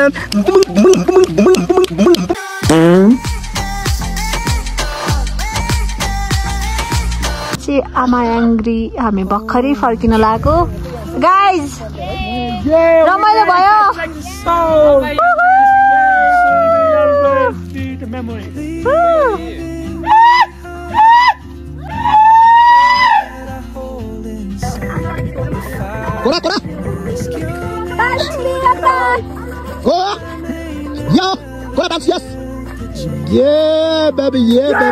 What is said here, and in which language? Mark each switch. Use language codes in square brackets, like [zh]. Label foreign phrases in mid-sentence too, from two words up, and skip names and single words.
[ne] आमा याङ्ग्री हामी भर्खरै फर्किन लागेको गाइज रमाइलो भयो [en] कोरा कोरा go yo kola dance yes yeah baby yo